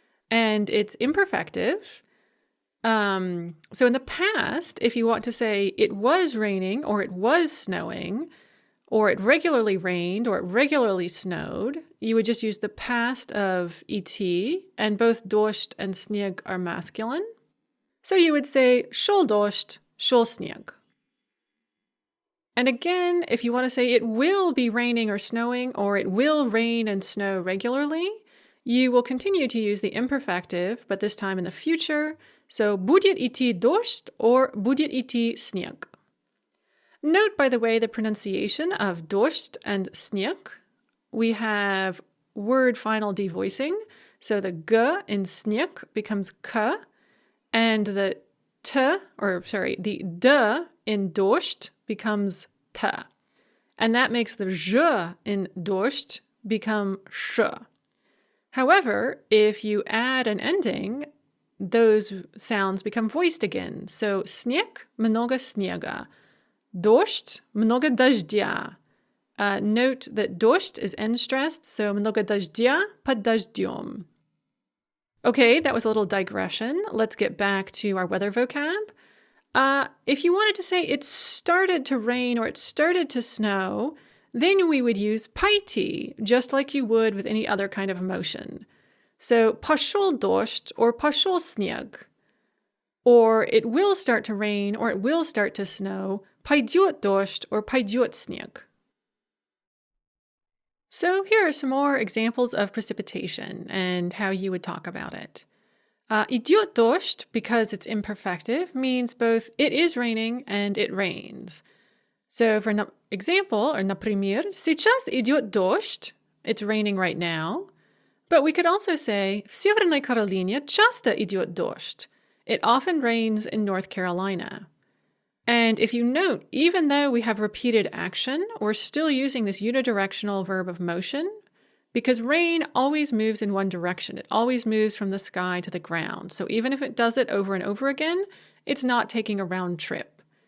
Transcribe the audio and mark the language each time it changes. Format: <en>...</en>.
<en>And it's imperfective. So in the past, if you want to say it was raining or it was snowing, or it regularly rained or it regularly snowed, you would just use the past of et, and both dождь and снег are masculine. So you would say</en> <ru>шел дождь, шел снег.</ru> <en>And again, if you want to say it will be raining or snowing, or it will rain and snow regularly, you will continue to use the imperfective, but this time in the future.</en> <ru>So будет идти дождь or будет идти снег.</ru> <en>Note, by the way, the pronunciation of dождь and снег. We have word final devoicing. So the g in снег becomes k, and the the d in dождь becomes t. And that makes the zh in dождь become sh. However, if you add an ending, those sounds become voiced again.</en> <ru>So снег, много снега. Дождь, много дождя.</ru> <en>Note that dождь is n-stressed, so</en> <ru>много дождя под дождем.</ru> <en>Okay, that was a little digression. Let's get back to our weather vocab. If you wanted to say it started to rain or it started to snow, then we would use пойти, just like you would with any other kind of motion.</en> <ru>So пошел дождь or пошел снег.</ru> <en>Or it will start to rain or it will start to snow,</en> <ru>пойдет дождь</ru> <en>or</en> <ru>пойдет снег.</ru> <en>So here are some more examples of precipitation and how you would talk about it.</en> <ru>Идет дождь,</ru> <en>because it's imperfective, means both it is raining and it rains. So for example, or</en> <ru>например, сейчас идет дождь,</ru> <en>it's raining right now. But we could also say,</en> <ru>в Северной Каролине часто идет дождь.</ru> <en>It often rains in North Carolina. And if you note, even though we have repeated action, we're still using this unidirectional verb of motion because rain always moves in one direction. It always moves from the sky to the ground. So even if it does it over and over again, it's not taking a round trip.</en>